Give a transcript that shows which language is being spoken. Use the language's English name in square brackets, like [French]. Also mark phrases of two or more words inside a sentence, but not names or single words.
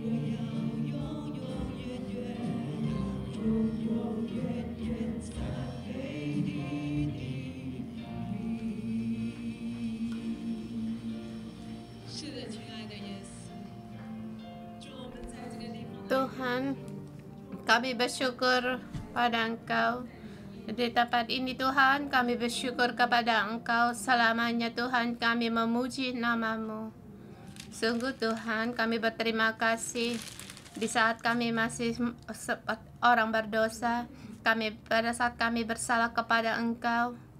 [Chinese] 我要永永远远，永永远远赞美你的名。是的，亲爱的耶稣，主，我们在这个地方。 [Indonesian] Tuhan, kami bersyukur pada Engkau. Di tempat ini Tuhan, kami bersyukur kepada Engkau selamanya Tuhan, kami memuji nama-Mu. Sungguh Tuhan, kami berterima kasih di saat kami masih orang berdosa, pada saat kami bersalah kepada Engkau.